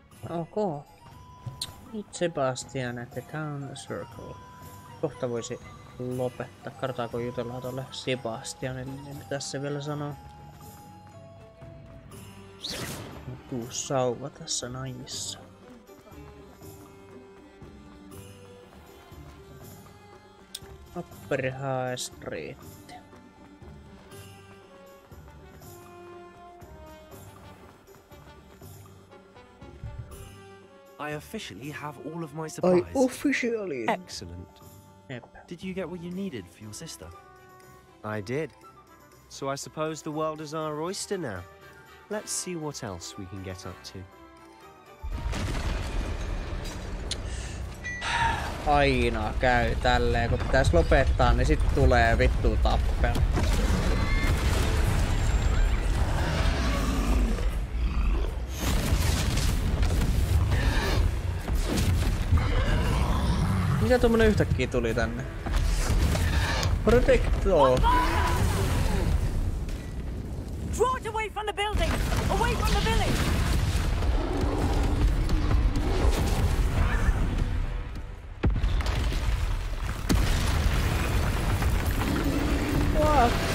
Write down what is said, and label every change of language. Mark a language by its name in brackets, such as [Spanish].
[English] Okay. Nyt Sebastian at the town circle. [Finnish] Kohta voisi lopettaa. Kartaako jutellaan tolle Sebastianille, niin mitä se vielä sanoo? Tuu sauva tässä naisissa. [English] Upper High Street. I officially have all of my supplies. I officially. Excellent. Yep. Did you get what you needed for your sister? I did. So I suppose the world is our oyster now. Let's see what else we can get up to. [Finnish] Aina käy tälleen, kun pitäis lopettaa, niin sit tulee vittu tappelu. Mitä tuommoinen yhtäkkiä tuli tänne? [English] Protector! Draw it away from the building! Away from the village! What?